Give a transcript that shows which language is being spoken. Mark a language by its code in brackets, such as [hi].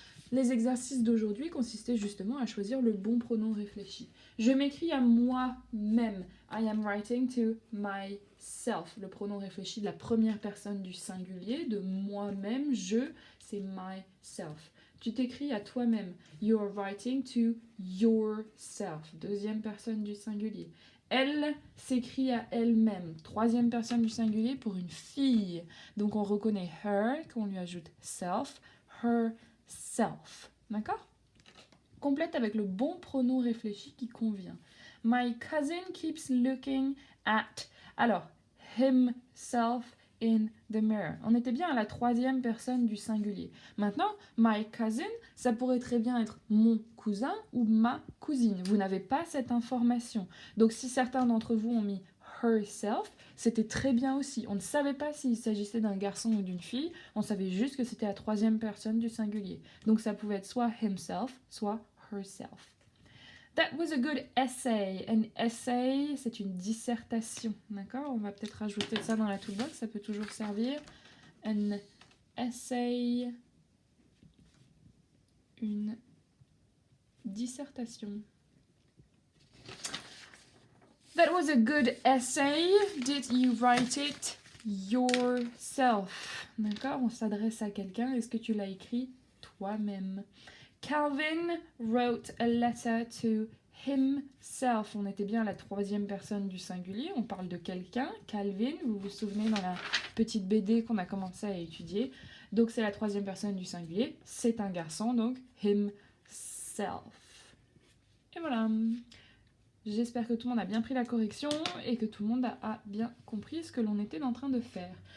[fr] Les exercices d'aujourd'hui consistaient justement à choisir le bon pronom réfléchi. Je m'écris à moi-même. [en] I am writing to myself. [fr] Le pronom réfléchi de la première personne du singulier, de moi-même, je, c'est myself. Tu t'écris à toi-même. [en] You are writing to yourself. [fr] Deuxième personne du singulier. Elle s'écrit à elle-même. Troisième personne du singulier pour une fille. Donc on reconnaît her, qu'on lui ajoute self, herself. D'accord? Complète avec le bon pronom réfléchi qui convient. [en] My cousin keeps looking at. [fr] Alors, [en] himself in the mirror. [fr] On était bien à la troisième personne du singulier. Maintenant, [en] my cousin, [fr] ça pourrait très bien être mon cousin ou ma cousine. Vous n'avez pas cette information. Donc si certains d'entre vous ont mis herself, c'était très bien aussi. On ne savait pas s'il s'agissait d'un garçon ou d'une fille, on savait juste que c'était la troisième personne du singulier. Donc ça pouvait être soit himself, soit herself. [en] That was a good essay. An essay, [fr] c'est une dissertation, d'accord? On va peut-être rajouter ça dans la toolbox, ça peut toujours servir. [en] An essay, [fr] une dissertation. [en] That was a good essay. Did you write it yourself? [fr] D'accord? On s'adresse à quelqu'un. Est-ce que tu l'as écrit toi-même? [en] Calvin wrote a letter to himself. [fr] On était bien à la troisième personne du singulier. On parle de quelqu'un. Calvin, vous vous souvenez dans la petite BD qu'on a commencé à étudier. Donc c'est la troisième personne du singulier. C'est un garçon, donc himself. Et voilà. J'espère que tout le monde a bien pris la correction et que tout le monde a bien compris ce que l'on était en train de faire.